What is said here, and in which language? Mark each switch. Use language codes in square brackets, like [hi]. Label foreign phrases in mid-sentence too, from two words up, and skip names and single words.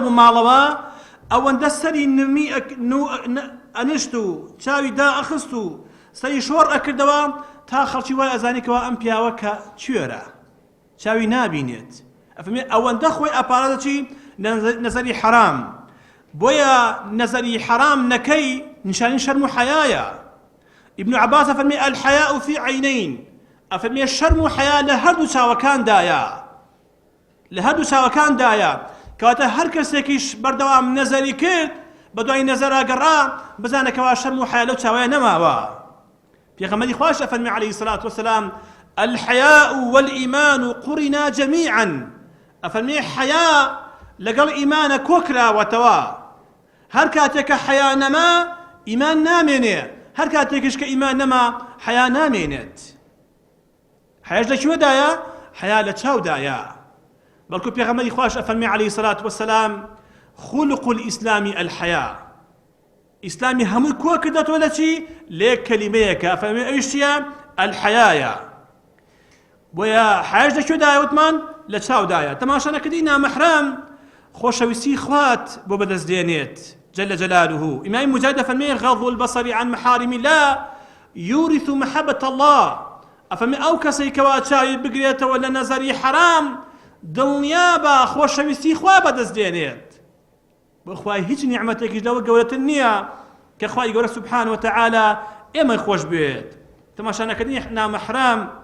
[ckb] بوو ماڵەوە ئەوەندە سەری نمی ئەنشت و چاوی دائەخست و سەری شۆڕ ئەکردەوە تا خەڵکی وای ئەزانیکەوە ئەم پیاوە کە کوێرە چاوی نابینێت ئەفەرمێ ئەوەندە خۆی ئەپارە دەچی نەزەری حەرام بۆیە نەزەری حەرام نەکەی نیشانی شەرم و حەیایە ابن عباس ئەفەرمێ [ar] الحەیاء في عینین [ckb] ئەفەرمێ شەرم و حەیا لە هەردوو چاوەکاندایە کەواتە هەر کەسێکیش بەردەوام نەزەری کرد بە دوای نەزەرا گەڕا بزانێکەوە شەرم و حەیا لەو چاوەیە نەماوە پێغەمبەری خوش ئەفەرمێ [ar] عليه الصلاة والسلام الحياء والإيمان قرنا جميعا [ckb] ئەفەرمێ حەیا لەگەڵ ئیمانە کۆکراوەتەوە هەر کاتێکە حەیا نەما ئیمان نامێنێ هەر کاتێکش کە ئیمان نەما حەیا نامێنێت حەیاش لەکوێدایە حەیا لە چاودایە بەڵکو پێغەمبەری خوش ئەفەرمێ [ar] عليه الصلاة والسلام خلق الإسلام الحياء [ckb] ئیسلامی هەمووی کۆ کردەتەوە لە چی لێ کەلیمەیەکە ئەفەرمێ ئەویش چییە الحەیایە بۆیە حەیاش لەکوێدایە وتمان لە چاودایە تەماشا نەکردی نامەحرام خۆشەویستی خوات بۆ بەدەستدێنێت جل جلاله ئیمامی مجاهید ئەفەرمێ [ar] غض البصر عن محارم الله يورث محبة الله [ckb] ئەفەرمێ ئەو کەسەی کەوا چاوی بگرێتەوە لە نەزەری حەرام دڵنیا بە خۆشەویستی خوا بەدەستدێنێت بۆ خوای هیچ نیعمەتێکیش لەوە گەورەتر نییە کە خوای گەورە [ar] سبحانه وتعالى [ckb] ئێمە خۆش بێت تەماشا نەکردنی نامەحرام